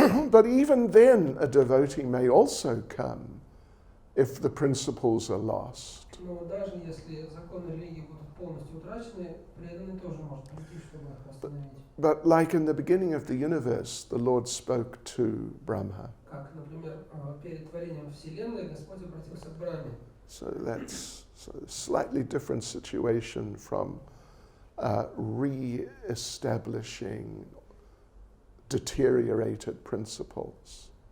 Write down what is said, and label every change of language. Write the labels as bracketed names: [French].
[English] But even then, a devotee may also come if the principles are lost. [Russian] Но даже если законы религии будут полностью утрачены, преданный тоже может прийти, чтобы их восстановить. [English] But like in the beginning of the universe, the Lord spoke to Brahma. [Russian] Как, например, перед творением Вселенной Господь обратился к Брахме. [English] So that's a slightly different situation from re-establishing deteriorated principles.